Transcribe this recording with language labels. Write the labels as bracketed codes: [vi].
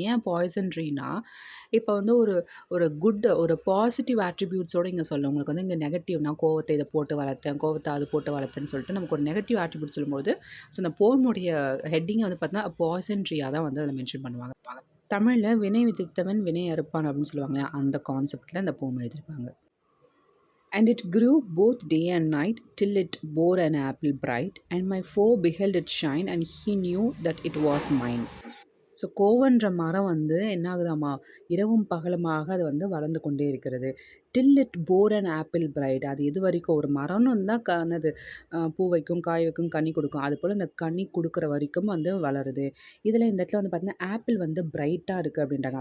[ta] ஏன் பாய்சன் ட்ரீனா, இப்போ வந்து ஒரு ஒரு ஒரு பாசிட்டிவ் ஆட்ரிபியூட்ஸோடு இங்கே சொல்லும். உங்களுக்கு வந்து இங்கே நெகட்டிவ்னா கோவத்தை இதை போட்டு வளர்த்தேன், கோவத்தை அது போட்டு வளர்த்தேன்னு சொல்லிட்டு நமக்கு ஒரு நெகட்டிவ் ஆட்ரிபியூட் சொல்லும்போது, ஸோ இந்த போமுடைய ஹெட்டிங்கை வந்து பார்த்தீங்கன்னா பாய்சன் ட்ரீயாக தான் வந்து அதில் மென்ஷன் பண்ணுவாங்க. தமிழில் வினை விதித்தவன் வினை அறுப்பான் அப்படின்னு சொல்லுவாங்க. அந்த கான்செப்டில் இந்த போம் எழுதியிருப்பாங்க. [en] And it grew both day and night till it bore an apple bright, and my foe beheld it shine, and he knew that it was mine. [ta] So கோவன்ற மரம் வந்து என்ன ஆகுதாம்மா, இரவும் பகலுமாக அது வந்து வளர்ந்து கொண்டே இருக்கிறது. [en] Till it bore an apple bright. [ta] அது இது வரைக்கும் ஒரு மரம்னு இருந்தால் என்னது பூ வைக்கும், காய் வைக்கும், கனி கொடுக்கும். அதுபோல் இந்த கனி கொடுக்குற வரைக்கும் வந்து வளருது. இதில் இந்த இடத்துல வந்து பார்த்தீங்கன்னா ஆப்பிள் வந்து பிரைட்டாக இருக்குது அப்படின்றாங்க.